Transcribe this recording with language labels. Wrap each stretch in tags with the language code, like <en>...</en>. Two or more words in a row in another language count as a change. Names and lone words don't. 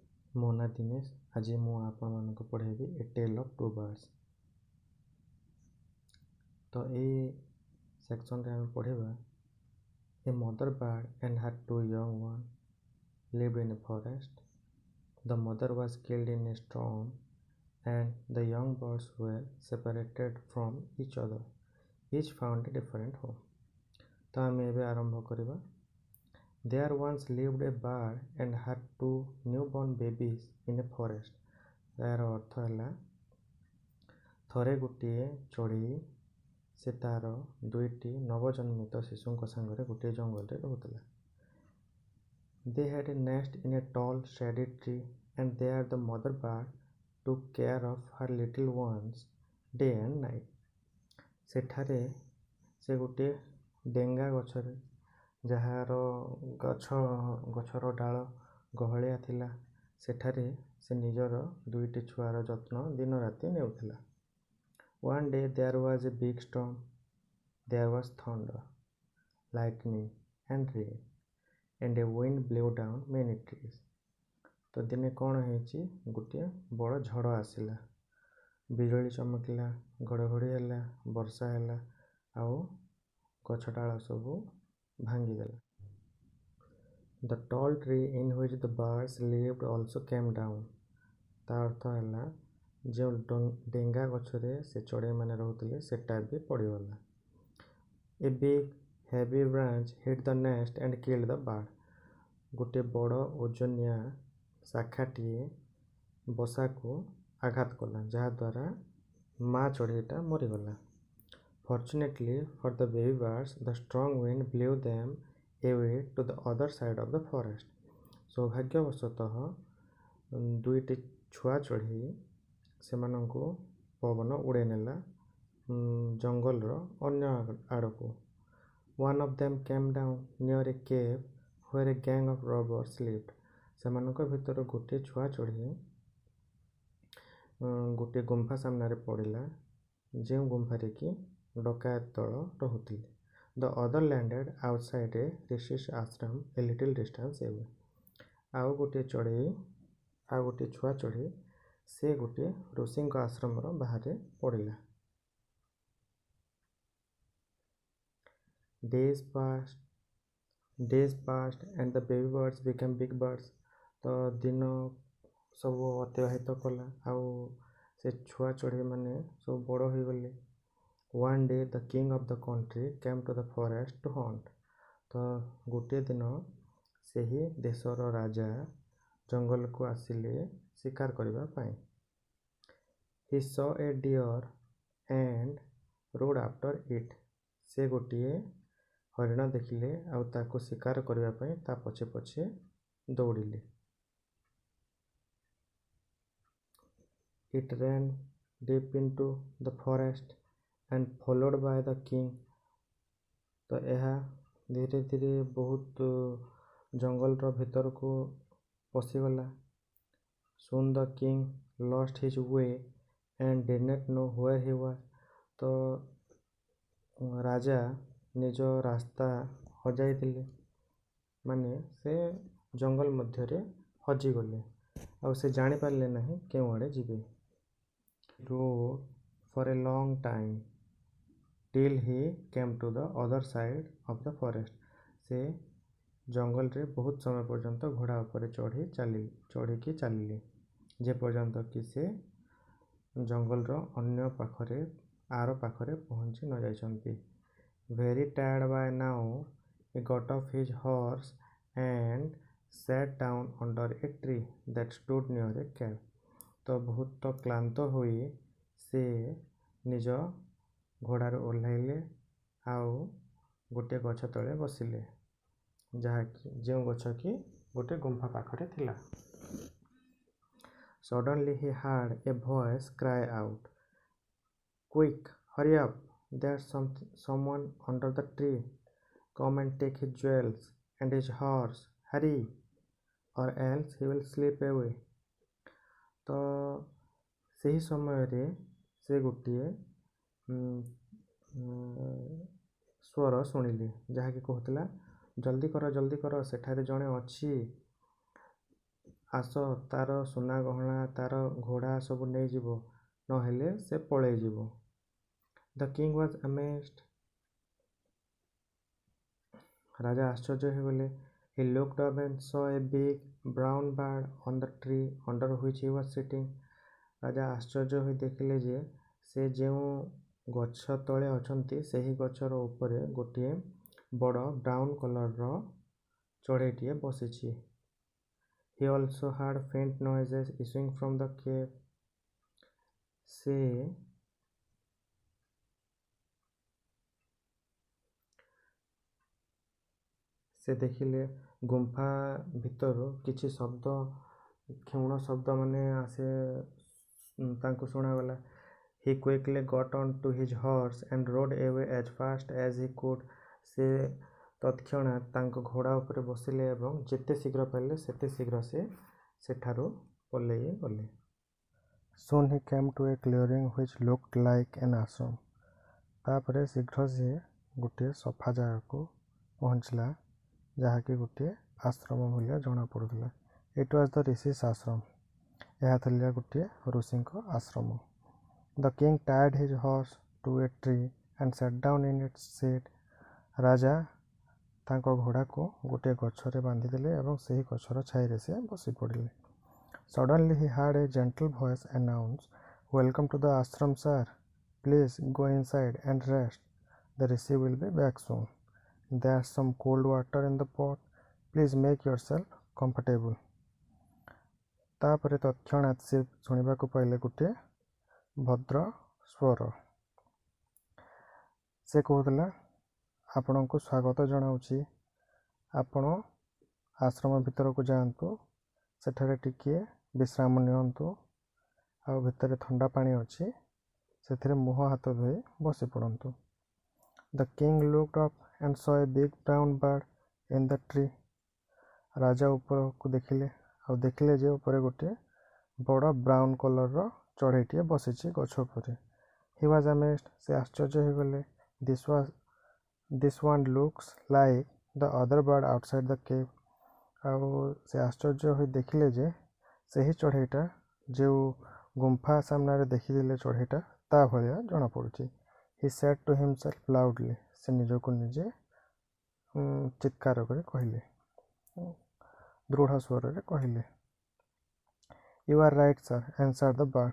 <or>ମୋ ନାଁ ଦିନେଶ। ଆଜି ମୁଁ ଆପଣମାନଙ୍କୁ ପଢ଼େଇବି ଏ ଟେଲ୍ ଅଫ୍ ଟୁ ବାର୍ଡସ୍। ତ ଏଇ ସେକ୍ସନରେ ଆମେ ପଢ଼ିବା</or> <en>a mother bird and her two young ones lived in a forest. The mother was killed in a storm and the young birds were separated from each other. Each found a different home.</en> <or>ତ ଆମେ ଏବେ ଆରମ୍ଭ କରିବା।</or> <en>There once lived a bird and her two newborn babies in a forest.</en> <or>ଏହାର ଅର୍ଥ ହେଲା ଥରେ ଗୋଟିଏ ଚଢ଼େଇ ସେ ତାର ଦୁଇଟି ନବଜନ୍ମିତ ଶିଶୁଙ୍କ ସାଙ୍ଗରେ ଗୋଟିଏ ଜଙ୍ଗଲରେ ରହୁଥିଲା।</or> <en>They had a nest in a tall shady tree and there the mother bird took care of her little ones day and night.</en> <or>ସେଠାରେ ସେ ଗୋଟିଏ ଡେଙ୍ଗା ଗଛରେ ଯାହାର ଗଛର ଡାଳ ଗହଳିଆ ଥିଲା ସେଠାରେ ସେ ନିଜର ଦୁଇଟି ଛୁଆର ଯତ୍ନ ଦିନ ରାତି ନେଉଥିଲା।</or> <en>One day there was a big storm. There was thunder, lightning and rain and a wind blew down many trees.</en> <or>ତ ଦିନେ କ'ଣ ହେଇଛି, ଗୋଟିଏ ବଡ଼ ଝଡ଼ ଆସିଲା, ବିଜୁଳି ଚମକିଲା, ଘଡ଼ଘଡ଼ି ହେଲା, ବର୍ଷା ହେଲା ଆଉ ଗଛ ଡାଳ ସବୁ ଭାଙ୍ଗିଦେଲା।</or> <en>The tall tree in which the birds lived also came down.</en> <or>ତା ଅର୍ଥ ହେଲା ଯେଉଁ ଡେଙ୍ଗା ଗଛରେ ସେ ଚଢ଼େଇମାନେ ରହୁଥିଲେ ସେଟା ବି ପଡ଼ିଗଲା।</or> <en>A big heavy branch hit the nest and killed the bird.</en> <or>ଗୋଟିଏ ବଡ଼ ଓଜନିଆ ଶାଖାଟିଏ ବସାକୁ ଆଘାତ କଲା ଯାହାଦ୍ୱାରା ମା ଚଢ଼େଇଟା ମରିଗଲା।</or> <en>Fortunately for the baby birds, the strong wind blew them away to the other side of the forest.</en> <or>ସୌଭାଗ୍ୟବଶତଃ ଦୁଇଟି ଛୁଆ ଚଢ଼େଇ ସେମାନଙ୍କୁ ପବନ ଉଡ଼େଇ ନେଲା ଜଙ୍ଗଲର ଅନ୍ୟ ଆଡ଼କୁ।</or> <en>One of them came down near a cave where a gang of robbers lived.</en> <or>ସେମାନଙ୍କ ଭିତରୁ ଗୋଟିଏ ଛୁଆ ଚଢ଼େଇ ଗୋଟିଏ ଗୁମ୍ଫା ସାମ୍ନାରେ ପଡ଼ିଲା ଯେଉଁ ଗୁମ୍ଫାରେ କି ଡକାୟତ ଦଳ ରହୁଥିଲେ।</or> <en>The other landed outside a rishis ashram a little distance away.</en> <or>ଆଉ ଗୋଟିଏ ଛୁଆ ଚଢ଼େଇ ସେ ଗୋଟିଏ ଋଷିଙ୍କ ଆଶ୍ରମର ବାହାରେ ପଡ଼ିଲା।</or> <en>Days passed and the baby birds became big birds.</en> <or>ତ ଦିନ ସବୁ ଅତିବାହିତ କଲା ଆଉ ସେ ଛୁଆ ଚଢ଼େଇ ମାନେ ସବୁ ବଡ଼ ହୋଇଗଲେ।</or> <en>One day the king of the country came to the forest to hunt.</en> <or>ତ ଗୋଟିଏ ଦିନ ସେହି ଦେଶର ରାଜା ଜଙ୍ଗଲକୁ ଆସିଲେ ଶିକାର କରିବା ପାଇଁ।</or> <en>He saw a deer and rode after it.</en> <or>ସେ ଗୋଟିଏ ହରିଣ ଦେଖିଲେ ଆଉ ତାକୁ ଶିକାର କରିବା ପାଇଁ ତା ପଛେ ପଛେ ଦୌଡ଼ିଲେ।</or> <en>It ran deep into the forest and followed by the king.</en> <or>ତ ଏହା ଧୀରେ ଧୀରେ ବହୁତ ଜଙ୍ଗଲର ଭିତରକୁ ପଶିଗଲା।</or> <en>Soon the king lost his way and did not know where he was.</en> <or>ତ ରାଜା ନିଜ ରାସ୍ତା ହଜାଇଥିଲେ, ମାନେ ସେ ଜଙ୍ଗଲ ମଧ୍ୟରେ ହଜିଗଲେ ଆଉ ସେ ଜାଣିପାରିଲେ ନାହିଁ କେଉଁ ଆଡ଼େ ଯିବେ।</or> <en>Rode for a long time till he came to the other side of the forest.</en> <or>ସେ ଜଙ୍ଗଲରେ ବହୁତ ସମୟ ପର୍ଯ୍ୟନ୍ତ ଘୋଡ଼ା ଉପରେ ଚଢ଼ିକି ଚାଲିଲେ ଯେପର୍ଯ୍ୟନ୍ତ କି ସେ ଜଙ୍ଗଲର ଅନ୍ୟ ପାଖରେ ପହଞ୍ଚି ନ ଯାଇଛନ୍ତି।</or> <en>Very tired by now, he got off his horse and sat down under a tree that stood near a cave.</en> <or>ତ ବହୁତ କ୍ଳାନ୍ତ ହୋଇ ସେ ନିଜ ଘୋଡ଼ାରୁ ଓହ୍ଲାଇଲେ ଆଉ ଗୋଟିଏ ଗଛ ତଳେ ବସିଲେ ଯେଉଁ ଗଛ କି ଗୋଟିଏ ଗୁମ୍ଫା ପାଖରେ ଥିଲା।</or> <en>Suddenly he heard a voice cry out, "Quick, hurry up! There's someone under the tree. Come and take his jewels and his horse. Hurry, or else he will slip away."</en> <or>ତ ସେହି ସମୟରେ ସେ ଗୋଟିଏ ସ୍ୱର ଶୁଣିଲେ ଯାହାକି କହୁଥିଲା, ଜଲ୍ଦି କର ସେଠାରେ ଜଣେ ଅଛି ଆସ ତାର ସୁନା ଗହଣା ତାର ଘୋଡ଼ା ସବୁ ନେଇଯିବ, ନହେଲେ ସେ ପଳେଇଯିବ।</or> <en>The king was amazed.</en> <or>ରାଜା ଆଶ୍ଚର୍ଯ୍ୟ ହୋଇଗଲେ।</or> <en>He looked up and saw a big brown bird on the tree under which he was sitting.</en> <or>ରାଜା ଆଶ୍ଚର୍ଯ୍ୟ ହୋଇ ଦେଖିଲେ ଯେ ସେ ଯେଉଁ ଗଛ ତଳେ ଅଛନ୍ତି ସେହି ଗଛର ଉପରେ ଗୋଟିଏ ବଡ଼</or> <en>brown colour</en> <or>ଚଢ଼େଇଟିଏ ବସିଛି।</or> <en>He also heard faint noises issuing from the cave.</en> <or>ସେ ଦେଖିଲେ ଗୁମ୍ଫା ଭିତରୁ କିଛି ଶବ୍ଦ, କ୍ଷୁଣ୍ଣ ଶବ୍ଦ ମାନେ ଆସେ ତାଙ୍କୁ ଶୁଣାଗଲା।</or> <en>He quickly got on to his horse and rode away as fast as he could.</en> <or>ସେ ତତ୍କ୍ଷଣାତ୍ ତାଙ୍କ ଘୋଡ଼ା ଉପରେ ବସିଲେ ଏବଂ ଯେତେ ଶୀଘ୍ର ପାରିଲେ ସେତେ ଶୀଘ୍ର ସେ ସେଠାରୁ ପଲେଇ ଗଲେ।</or> <en>Soon he came to a clearing which looked like an ashram.</en> <or>ତାପରେ ଶୀଘ୍ର ସେ ଗୋଟିଏ ସଫା ଜାଗାକୁ ପହଞ୍ଚିଲା ଯାହାକି ଗୋଟିଏ ଆଶ୍ରମ ଭଳିଆ ଜଣାପଡ଼ୁଥିଲା।</or> <en>It was the Rishi's ashram.</en> <or>ଏହା ଥିଲା ଗୋଟିଏ ଋଷିଙ୍କ ଆଶ୍ରମ।</or> <en>The king tied his horse to a tree and sat down in its shade.</en> <or>ରାଜା ତାଙ୍କ ଘୋଡ଼ାକୁ ଗୋଟିଏ ଗଛରେ ବାନ୍ଧିଦେଲେ ଏବଂ ସେହି ଗଛର ଛାଇରେ ସେ ବସି ପଡ଼ିଲେ।</or> <en>Suddenly he heard a gentle voice announce, "Welcome to the ashram, sir. Please go inside and rest. The rishi will be back soon. There's some cold water in the pot. Please make yourself comfortable."</en> <or>ତାପରେ ତତ୍କ୍ଷଣାତ୍ ସେ ଶୁଣିବାକୁ ପାଇଲେ ଗୋଟିଏ ଭଦ୍ର ସ୍ୱର। ସେ କହୁଥିଲା, ଆପଣଙ୍କୁ ସ୍ୱାଗତ ଜଣାଉଛି। ଆପଣ ଆଶ୍ରମ ଭିତରକୁ ଯାଆନ୍ତୁ, ସେଠାରେ ଟିକିଏ ବିଶ୍ରାମ ନିଅନ୍ତୁ, ଆଉ ଭିତରେ ଥଣ୍ଡା ପାଣି ଅଛି, ସେଥିରେ ମୁହଁ ହାତ ଧୋଇ ବସି ପଡ଼ନ୍ତୁ।</or> <en>The king looked up and saw a big brown bird in the tree.</en> <or>ରାଜା ଉପରକୁ ଦେଖିଲେ ଆଉ ଦେଖିଲେ ଯେ ଉପରେ ଗୋଟିଏ ବଡ଼</or> <en>brown colour</en> <or>ଚଢ଼େଇଟିଏ ବସିଛି ଗଛ ଉପରେ।</or> <en>He was amazed.</en> <or>ସେ ଆଶ୍ଚର୍ଯ୍ୟ ହୋଇଗଲେ।</or> <en>This one looks like the other bird outside the cave.</en> <or>ଆଉ ସେ ଆଶ୍ଚର୍ଯ୍ୟ ହୋଇ ଦେଖିଲେ ଯେ ସେହି ଚଢ଼େଇଟା ଯେଉଁ ଗୁମ୍ଫା ସାମ୍ନାରେ ଦେଖିଥିଲେ ଚଢ଼େଇଟା ତା ଭଳିଆ ଜଣାପଡ଼ୁଛି।</or> <en>He said to himself loudly.</en> <or>ସେ ନିଜକୁ ନିଜେ ଚିତ୍କାର କରି କହିଲେ, ଦୃଢ଼ ସ୍ୱରରେ କହିଲେ,</or> <en>"You are right, sir," answered the bird.</en>